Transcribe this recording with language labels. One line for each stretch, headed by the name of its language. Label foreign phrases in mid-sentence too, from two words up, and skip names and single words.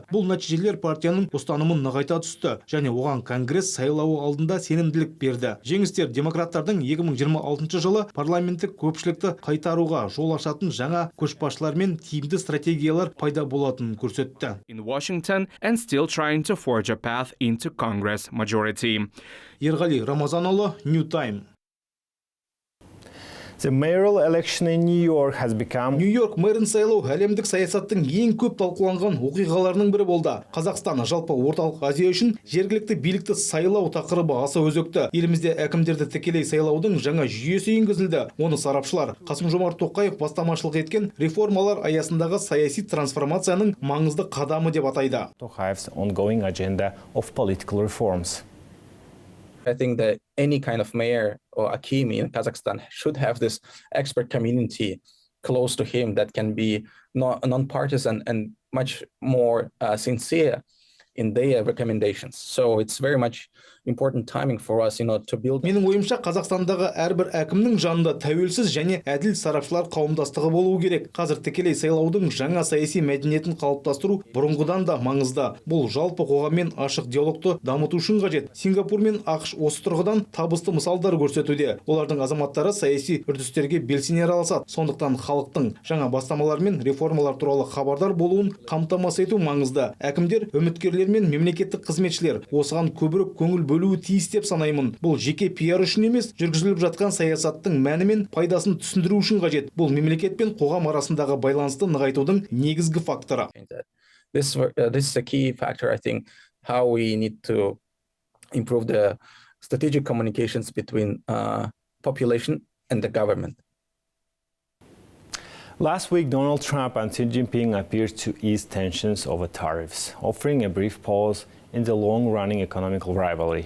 Kazakh: Бұл нәтижелер партияның ұстанымын нығайта түсті және оған Конгресс сайлауы алдында сенімділік берді. Жеңістер демократтардың 2026 жылы парламенттік көпшілікті қайтаруға жол ашатын жаңа көшбасшылар мен тиімді стратегиялар пайда болатынын көрсетті.
English: in Washington and still trying to forge a path into Congress majority.
Kazakh: Ерғали Рамазанұлы, New Time.
English: The mayoral election in New York has become...
Kazakh: Нью-Йорк мэрін сайлау әлемдік саясаттың ең көп талқыланған оқиғаларының бірі болды. Қазақстан жалпы орталық Азия үшін жергілікті билікті сайлау тақырыбы аса өзекті. Елімізде әкімдерді тікелей сайлаудың жаңа жүйесі енгізілді. Оны сарапшылар Қасым-Жомарт Тоқаев бастамашылық еткен реформалар аясындағы саяси трансформацияның маңызды қадамы деп атайды.
English: Tokaev's ongoing agenda of political reforms. I think that any kind of mayor or Akim in Kazakhstan should have this expert community close to him that can be non-partisan and much more sincere in their recommendations. So it's very much important timing for us, to build.
Kazakh: Менің ойымша, Қазақстандағы әрбір әкімнің жанында тәуелсіз және әділ сарапшылар қауымдастығы болуы керек. Қазір тікелей сайлаудың жаңа саяси мәдениетін қалыптастыру бұрынғыдан да маңызды. Бұл жалпы қоғаммен ашық диалогты дамыту үшін қажет. Сингапур мен ақш осы тұрғыдан табысты мысалдар көрсетуде. Олардың азаматтары саяси үрдістерге белсене араласады. Сондықтан халықтың жаңа бастамалар мен реформалар туралы хабардар болуын қамтамасыз ету маңызды. Әкімдер, үміткерлер мен мемлекеттік қызметшілер осыған көбірек көңіл бөлуі тиіс деп санаймын. Бұл жеке пиар үшін емес, жүргізіліп жатқан саясаттың мәні мен пайдасын түсіндіру үшін қажет. Бұл мемлекет пен қоғам арасындағы байланысты нығайтудың негізгі факторы.
English: This is a key factor, I think, how we need to improve the strategic communications between population and the government. Last week, Donald Trump and Xi Jinping appeared to ease tensions over tariffs, offering a brief pause in the long-running economic rivalry.